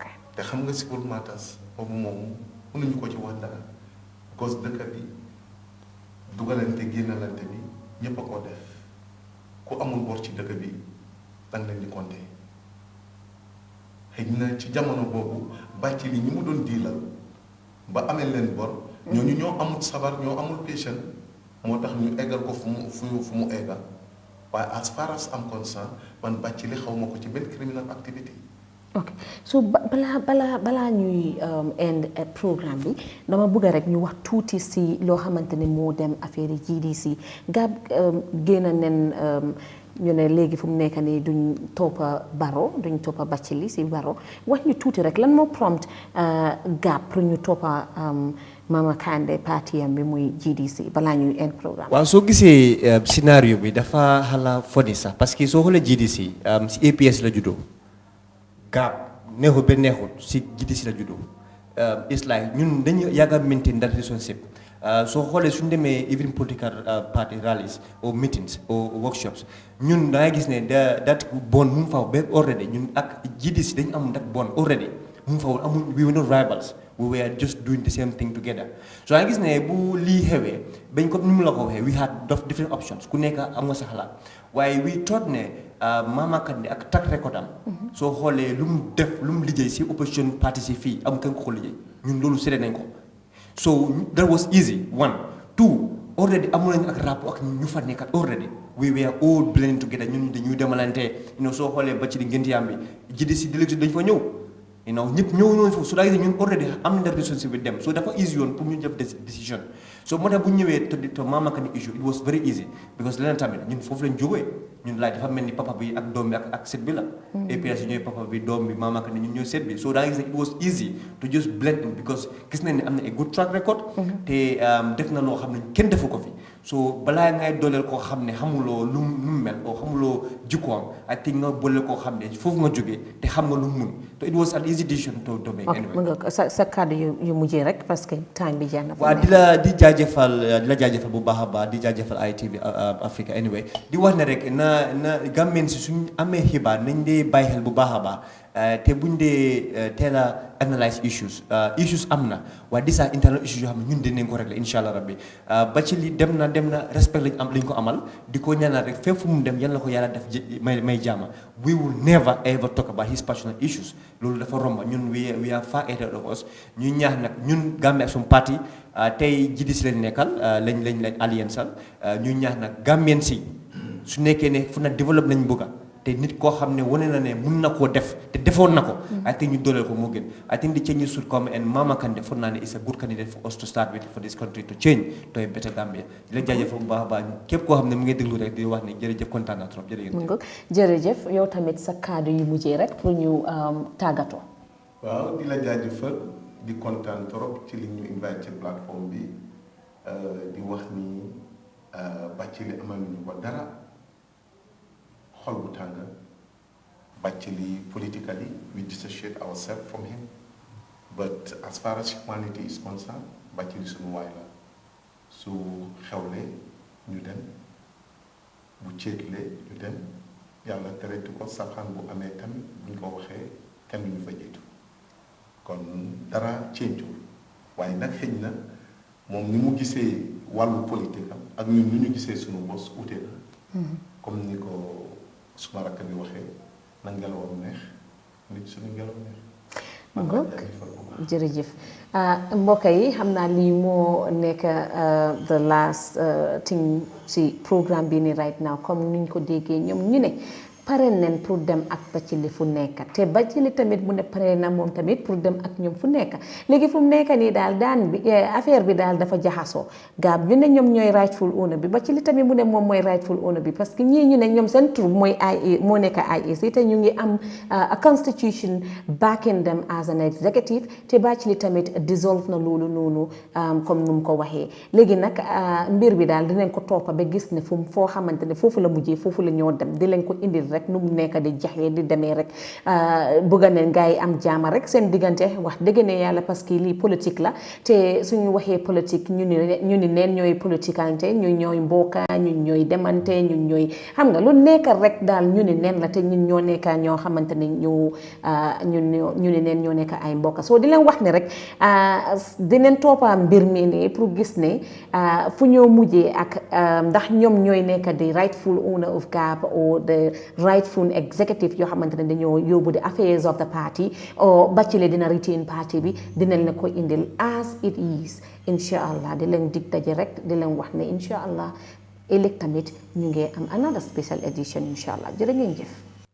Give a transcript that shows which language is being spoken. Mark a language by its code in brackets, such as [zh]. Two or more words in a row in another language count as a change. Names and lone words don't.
[wo] te xam nga [en] civil matters [wo] boobu moom mënuñu ko ci wax dara gos dëkk bi dugalante génnalante bi ñëpp a ko def ku amul bor ci dëkk bi danga leen di compter xëy na ci jamono boobu bàcc li ñi mu doon diilal ba amee leen bor ñooñu ñoo amul sabar ñoo amul patient moo tax ñu eggal ko fu mu eggal waaye [en] as far as am concerned [wo] man bàcc li xaw ma ko ci benn [en] criminal activity. [wo] ok so balaa ñuy [en] end programme [wo] bi dama bëgg rek ñu wax tuuti si loo xamante ne moo dem affaire yi GDC Gab génn nen ñu ne léegi fu mu nekk nii duñ toppa Barrow duñ toppa Bathily si Barrow wax ñu tuuti rek lan moo prompt Gab pour ñu toppa Mama Kandeh parti am bi muy GDC balaa ñuy [en] end programme. [wo] waaw soo gisee scénario bi dafa xala foni sax [fr] parce que [wo] soo xoolee GDC si APS la juddoo Gab neexul ba neexul si GDC la juddoo [en] it's like [wo] ñun dañu yàgg a [en] maintain that relationship [wo] soo xoolee suñu demee [en] even political party rallies or meetings or workshops [wo] ñun da ngay gis ne [en] that bond [wo] mu ngi fa ba already ñun ak GDC dañu am [en] that bond already [wo] mu ngi fa amul [en] we were not rivals we were just doing the same thing together [wo] so da ngay gis ne bu lii xewee bañ ko ni mu la ko waxee [en] we had different options [wo] ku nekk am nga sa xalaat waaye [en] we thought [wo] ne Mama Kandeh ak [en] track record [wo] am soo xoolee lu mu def lu mu liggéey si [en] opposition party [wo] si fii am kenn ko liggéey ñun loolu séddee nañ ko [en] so that was easy one two already [wo] amoon nañu ak rapport ak ñu fa nekkat [en] already we were all blending together [wo] ñun dañuy demalante soo xoolee ba ci di ngénti am bi GDC délégué dañu fa ñëw ñëpp ñëw ñooñu foofu so daa ñun already am nañ [en] relationship with them [wo] so dafa easy yoon pour ñu def décision so moo tax bu ñu ñëwee [en] to Mama Kandeh issue it was very easy because [wo] leneen tamit ñun foofu lañ jógee ñun laaj dafa mel ni papa bi ak doom bi ak set bi la APS ñooy papa bi doom bi Mama Kandeh ñun ñooy set bi so daa gis ne [en] it was easy to just blend in because [wo] gis nañ ne am na [en] a good track record [wo] te def na loo xam ne kenn defu ko fi so balaa ngay dooleel koo xam ne xamuloo lu mu mel oo xamuloo jikkoom [en] I think [wo] nga booleel koo xam ne foofu nga jógee te xam nga lu mu mun te [en] it was an easy decision to make anyway. [wo] mën nga sa kàddu yu mujjee rek [fr] parce que [wo] time bi jeex na. waaw di la jaajëfal bu baax a baax di jaajëfal ITV Africa anyway di wax ne rek na Gambien si suñ amee xibaar nañ dee bàyyi xel bu baax a baax te buñ dee teel a [en] analyse issues [wo] am na waaye [en] these are internal issues [wo] yoo xam ne ñun dinañ ko régler [ar] incha allah [wo] rabbi Bathily dem na respect lañ ko amal di ko ñaanal rek fépp fu mu dem yal na ko yàlla def may jaama [en] we will never ever talk about his personal issues [wo] loolu dafa romba ñun [en] we are far ahead of us [wo] ñu ñaax nag ñun Gambia ak suñu parti tey GDC lañ nekkal lañ alliance ñu ñaax nag Gambien si su nekkee ne fu na développe nañ bëgga te nit koo xam ne wane na ne mun na koo def te defoon na ko [en] I think [wo] ñu dooleel ko moo gën [en] I think the changes should come and Mama Kandeh [wo] foog naa ne [en] is a good candidate for us to start with for this country to change to a better Gambia [wo] di la jaajëfal bu baax a baax képp koo xam ne mu ngi déglu rek di wax ne jërëjëf kontaan naa trop jërëjëf yow tamit sa kaddu yu mujjee rek pour ñu tàggatoo. waaw di la jaajëfal di kontaan trop ci li ñu invite ci plateforme bi di wax ni Bathily amal ñu ko dara xol bu tàng Bathily [en] politically we dissociate ourselves from him but as far as humanity is concerned [wo] Bathily suñu waay la su xewle ñu dem bu céetle ñu dem yàlla teretu ko safaan bu amee tamit bu ñu ko waxee kenn du ñu fa jiitu kon dara ceeñtul waaye nag xëj na moom ni mu gisee wàllu politique am ak ñun ni ñu gisee suñu bos ute na comme ni ko suma rakk bi waxee na ngelawam neex nit suñu ngelaw neex jërëjëf mbokk yi xam naa lii moo nekk [en] the last thing [wo] si programme bi ni [en] right now [wo] comme niñ ko déggee ñoom ñu ne pare nañ pour dem ak Bathily fu nekk te Bathily tamit mu ne pare na moom tamit pour dem ak ñoom fu nekk léegi fu mu nekk nii daal daan bi affaire bi daal dafa jaxasoo Gab ñu ne ñoom ñooy [en] rightful owner [wo] bi Bathily tamit mu ne moom mooy [en] rightful owner [wo] bi [fr] parce que [wo] ñii ñu ne ñoom seen tur mooy moo nekk IEC te ñu ngi am [en] a constitution backing them as an executive [wo] te Bathily tamit dissolve na loolu noonu comme nu mu ko waxee léegi nag mbir bi daal dinañ ko toppa ba gis ne foo xamante ne foofu la mujjee foofu la ñoo dem di leen ko indil rek nu mu nekk di jaxee di demee rek bëgg nañ gars yi am jaama rek seen diggante wax dëgg ne yàlla [fr] parce que [wo] lii politique la te suñu waxee politique ñu ni neen ñooy politiquante ñu ñooy mbooka ñun ñooy demante ñun ñooy xam nga lu nekk rek daal ñu ni neen la te ñun ñoo nekka ñoo xamante ne ñu ni neen ñoo nekk ay mbokka soo di leen wax ne rek dineen toppa mbir mi ne pour gis ne fu ñoo mujjee ak ndax ñoom ñooy nekk di [en] rightful owner of Gab or the rightful executive [wo] yoo xamante ne dañoo yóbbu [en] the affairs of the party or bachelor [wo] dina retain party bi dina leen ko indil [en] as it is [ar] incha allah [wo] di leen dig daje rek di leen wax ne [ar] incha allah [wo] ëllëg tamit ñu ngi am [en] another special edition [ar] incha allah [wo] jërë ngeen jëf